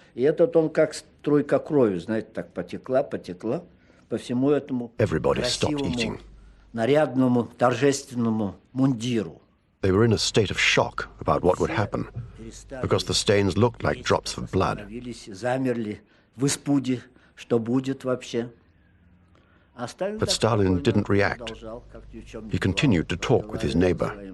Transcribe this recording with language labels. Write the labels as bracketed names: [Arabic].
[Russian] И этот он как струйка крови, знаете, так потекла по всему этому красивому, нарядному, торжественному мундиру. [English] They were in a state of shock about what would happen, because the stains looked like drops of blood. [Russian] Замерли в испуге, что будет вообще. [English] But Stalin didn't react. He continued to talk with his neighbor.